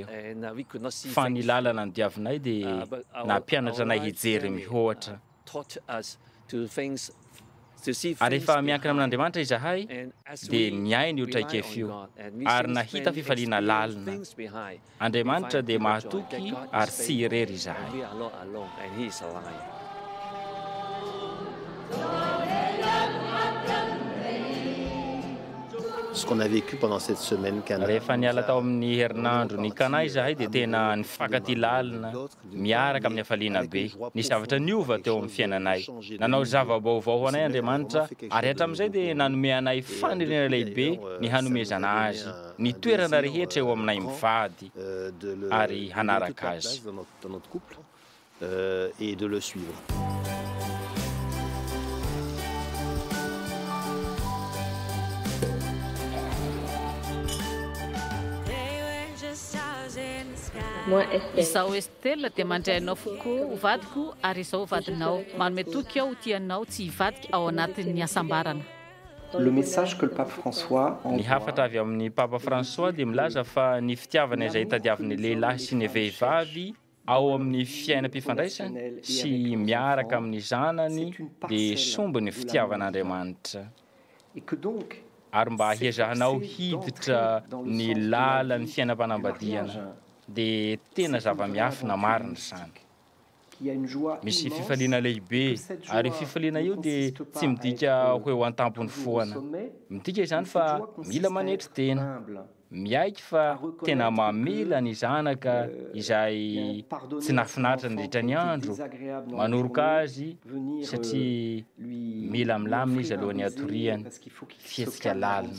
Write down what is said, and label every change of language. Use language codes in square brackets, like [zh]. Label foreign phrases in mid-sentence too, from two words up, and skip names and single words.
[mg] Fa ny lalana ny diavinay dia nampianatra anay hijery mihoatra. ary efa miankina amin'Andriamanitra izahay dia miainy io traikefa io ary nahita fifaliana lalina. Andriamanitra dia mahatoky ary sy irery izahay. [fr] Ce qu'on a vécu pendant cette semaine Cana. [mg] Rehefa niala tao amin'ny herinandro ny Cana izahay dia tena nifankaty lalina miaraka amin'ny hafaliana be. Ny zavatra niova teo amin'ny fiainanay. Nanao zava-baovao ho anay Andriamanitra ary hatramin'izay dia nanome anay faniriana lehibe ny hanomezana azy, ny toerana rehetra eo aminay mivady ary hanaraka azy. [fr] Dans notre couple et de le suivre. [mg] Izaho Estelle dia mandrainao fokoa ho vadiko ary izaho vadinao. Manome toky aho ho tianao tsy hivadika ao anatin'ny asambarana. [fr] Le message que le pape François [mg] Ny hafatra avy amin'ny Papa François dia milaza fa ny fitiavana izay tadiavin'ny lehilahy sy ny vehivavy ao amin'ny fiainam-pifandraisany sy miaraka amin'ny zanany dia sombo ny fitiavan'Andriamanitra. [fr] et que donc [mg] Ary mba hiezahanao hiditra ny lalan'ny fiainam-panambadiana dia tena zava-miafina marina izany. [fr] il y a une joie [mg] Misy fifaliana lehibe ary fifaliana io dia tsy midika ho eo an-tampony foana. Midika izany fa mila manetry tena, miaiky fa tena mamela ny zanaka izay tsy nahafinaritra nandritra ny andro, manoroka azy satria mila milamina izy alohan'ny hatoriany, fihetsika lalina.